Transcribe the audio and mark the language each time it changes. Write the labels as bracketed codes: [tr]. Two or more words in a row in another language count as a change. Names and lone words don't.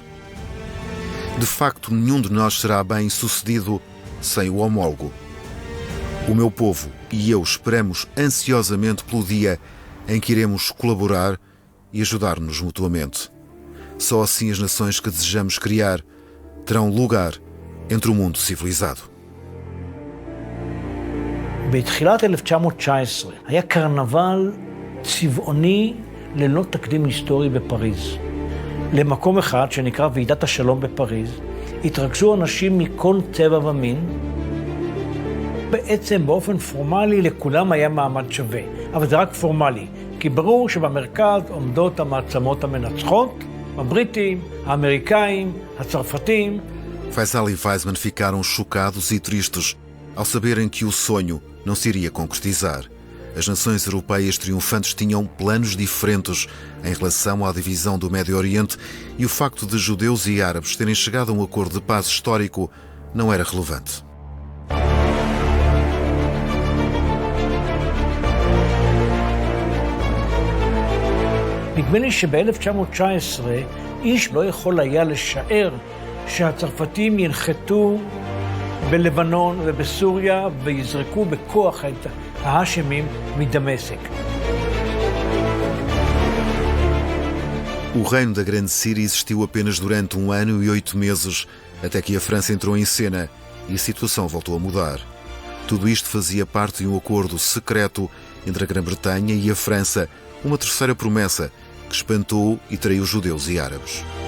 [pt] De facto, nenhum de nós será bem sucedido sem o homólogo. O meu povo e eu esperamos ansiosamente pelo dia em que iremos colaborar e ajudar-nos mutuamente. Só assim as nações que desejamos criar terão lugar entre o mundo civilizado. [he] בתחילת 1919 היה קרנבל צבעוני ללא תקדים היסטורי בפריז. למקום אחד שנקרא ועידת השלום בפריז, התרכזו אנשים מכל צבע ומין. בעצם באופן פורמלי לכולם היה מעמד שווה, אבל זה רק פורמלי, כי ברור שבמרכז עומדות המעצמות המנצחות, הבריטים, האמריקאים, הצרפתים. [pt] Faisal e Weizmann ficaram chocados e tristes ao saberem que o sonho não se iria concretizar. as nações europeias triunfantes tinham planos diferentes em relação à divisão do Médio Oriente e o facto de judeus e árabes terem chegado a um acordo de paz histórico não era relevante. [he] נדמה לי שב-1919 איש לא יכול היה לשער שהצרפתים ינחתו בלבנון ובסוריה ויזרקו בכוח את ההאשמים מדמשק. [pt] O reino da Grande Síria existiu apenas durante 1 ano e 8 meses, até que a França entrou em cena e a situação voltou a mudar. Tudo isto fazia parte de um acordo secreto entre a Grã-Bretanha e a França, uma terceira promessa que espantou e traiu judeus e árabes.